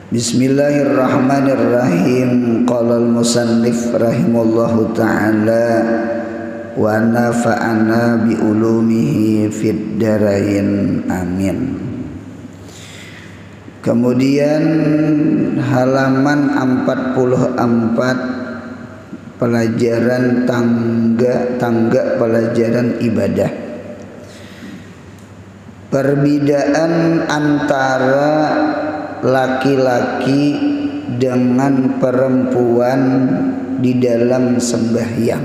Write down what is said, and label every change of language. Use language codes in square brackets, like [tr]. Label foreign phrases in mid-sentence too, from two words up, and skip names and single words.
[ar] بسم الله الرحمن الرحيم. قال المصنف رحمه الله تعالى ونفعنا بعلومه في الدارين آمين. [id] Kemudian halaman 44 pelajaran tangga pelajaran ibadah. Perbedaan antara laki-laki dengan perempuan di dalam sembahyang.